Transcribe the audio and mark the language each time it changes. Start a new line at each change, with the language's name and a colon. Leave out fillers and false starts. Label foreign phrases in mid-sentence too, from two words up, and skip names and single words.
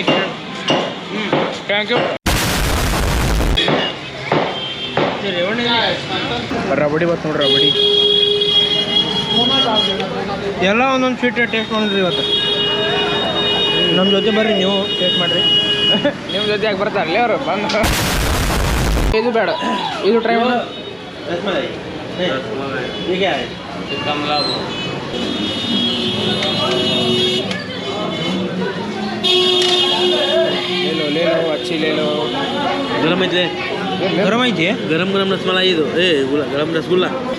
English: thank you.
Kannada: ರಬಡಿ ಬತ್ತು ನೋಡ್ರಿ, ರಬಡಿ ಎಲ್ಲ ಒಂದೊಂದು
English: sweet taste
Kannada: ನೋಡಿದ್ರಿ ಇವತ್ತು. ನಮ್ಮ ಜೊತೆ ಬರ್ರಿ, ನೀವು ಟೇಸ್ಟ್ ಮಾಡಿರಿ. ನಿಮ್ಮ ಜೊತೆ ಯಾಕೆ ಬರ್ತಾರಲ್ಲ ಅವರು ಬಂದು. ಇದು ಬೇಡ, ಇದು ಟ್ರೈ ಮಾಡಿ.
Hindi: रसमलाई नहीं, ये क्या है? कमला वो ले लो अच्छी ले लो. गरम है,
Kannada: ಗರಂ ಐತಿ.
Hindi: गरम गरम रसमलाई दो। ए गरम रसगुल्ला।